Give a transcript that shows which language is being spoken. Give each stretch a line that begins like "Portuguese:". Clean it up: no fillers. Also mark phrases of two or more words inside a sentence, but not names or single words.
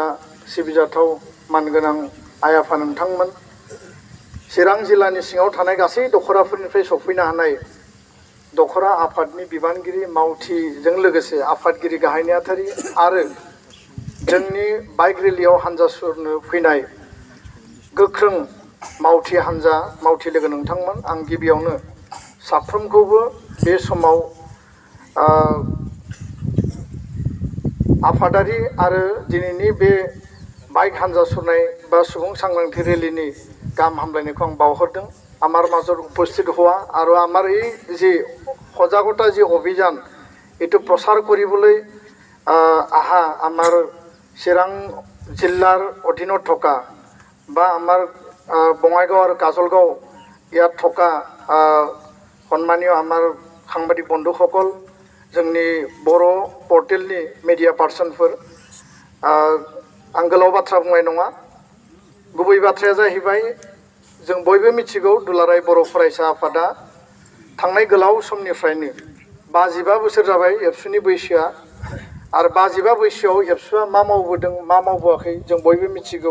Bodo: सिबिजाथाव मानगोनां आइ आफा नोंथांमोन, चिरां जिल्लानि सिङाव थानाय गासै दख'राफोरनिफ्राय सफैनो हानाय दख'रा आफादनि बिबानगिरि मावथिजों लोगोसे आफादगिरि गाहाय नेहाथारि आरो जोंनि बाइक रेलियाव हान्जा सुरनो फैनाय गोख्रों मावथि हान्जा मावथि लोगो नोंथांमोन, आं गिबियावनो साफ्रोमखौबो बे समाव आफादारि आरो दिनैनि बे बाइक हान्जा सुरनाय बा सुबुं सांग्रांथि रेलिनि गाहाम हामलायनायखौ आं बावहरदों।
Assamese: आमार মাজত उपस्थित হোৱা আৰু আমাৰ এই যে সজাগতা যে অভিযান এইটো প্ৰচাৰ কৰিবলৈ আহা আমাৰ চিৰাং জিলাৰ অধীনত থকা বা আমাৰ বঙাইগাঁও আৰু কাজলগাঁও ইয়াত থকা সন্মানীয় আমাৰ সাংবাদিক বন্ধুসকল,
Bodo: जोंनि बर' पर्टेलनि मिडिया पार्सनफोर, आं गोलाव बाथ्रा बुंनाय नङा। गुबै बाथ्राया जाहैबाय जों बयबो मिथिगौ दुलाराय बर' फरायसा आफादा थांनाय गोलाव समनिफ्रायनो 55 बोसोर जाबाय एबसुनि बैसोआ, आरो 55 बोसोआव एबसुआ मा मावबोदों मा मावबोआखै जों बयबो मिथिगौ।